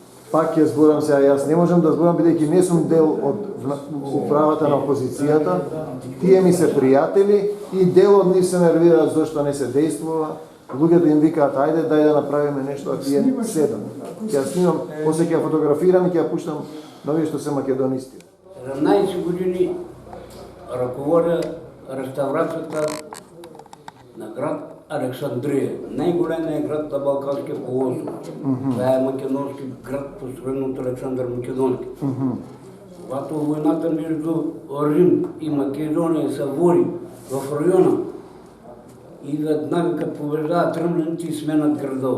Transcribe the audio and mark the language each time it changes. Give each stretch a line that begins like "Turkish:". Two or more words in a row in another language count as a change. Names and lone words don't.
Macedonian: Пак ќе зборам сега, јас не можам да зборам бидејќи не сум дел од управата на опозицијата. Тие ми се пријатели и дел од нив се нервираат зашто не се дејствува. Луѓето им викаат, ајде, дај да направиме нешто, а тие седам. Ќе снимам, после ќе фотографирам и ќе пуштам на овие што се македонисти.
Bulgarian: 17 години ръководя реставрацията на град Александрия, най-големият град на Балканския полуостров. Това е македонски град, построен от Александър Македонски. Когато войната между Рим и Македония се води в района, и веднага като побеждават римляните и сменят града.